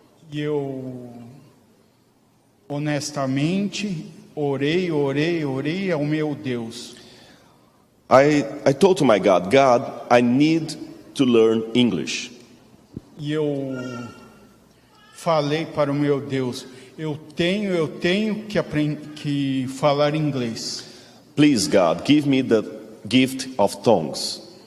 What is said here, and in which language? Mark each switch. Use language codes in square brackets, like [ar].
[pt] E eu honestamente orei ao meu Deus. [en] I told to my God, God, I need to learn English. [pt] E eu falei para o meu Deus, eu tenho que falar inglês. [en] Please, God, give me the gift of tongues.